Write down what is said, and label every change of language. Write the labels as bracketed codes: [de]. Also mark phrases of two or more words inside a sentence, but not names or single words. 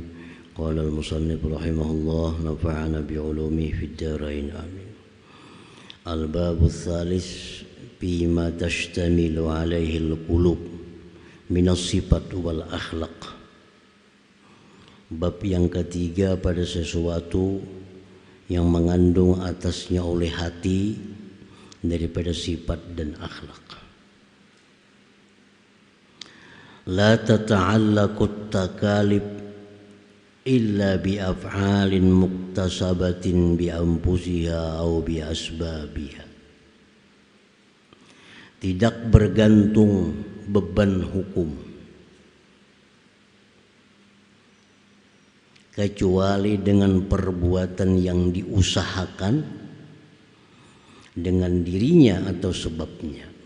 [ar] قال المصنف رحمه الله، نفعنا بعلومه في الدارين, amin. الباب الثالث بما تشتمل عليه القلوب من الصفات والأخلاق. [id] Bab yang ketiga pada sesuatu yang mengandung atasnya oleh hati daripada sifat dan akhlak. [ar] لا تتعلق التكاليف إلا بأفعال مكتسبة بأنفسها أو بأسبابها. [id] Tidak bergantung beban hukum kecuali dengan perbuatan yang diusahakan dengan dirinya atau sebabnya.